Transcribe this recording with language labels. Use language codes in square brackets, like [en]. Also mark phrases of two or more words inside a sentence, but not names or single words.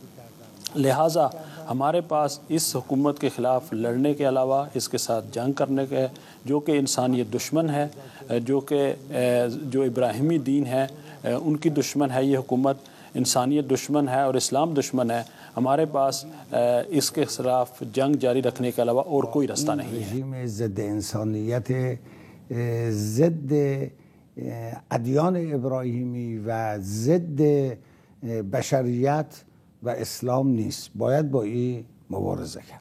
[ur] لہٰذا ہمارے پاس اس حکومت کے خلاف لڑنے کے علاوہ اس کے ساتھ جنگ کرنے کے، جو کہ انسانیت دشمن ہے، جو ابراہیمی دین ہے ان کی دشمن ہے، یہ حکومت انسانیت دشمن ہے اور اسلام دشمن ہے. ہمارے پاس اس کے خلاف جنگ جاری رکھنے کے علاوہ اور کوئی راستہ نہیں ہے. [fa] رژیم ضد انسانیت، ضد ادیان ابراهیمی و ضد بشریت و اسلام نیست. باید با این مبارزه کرد.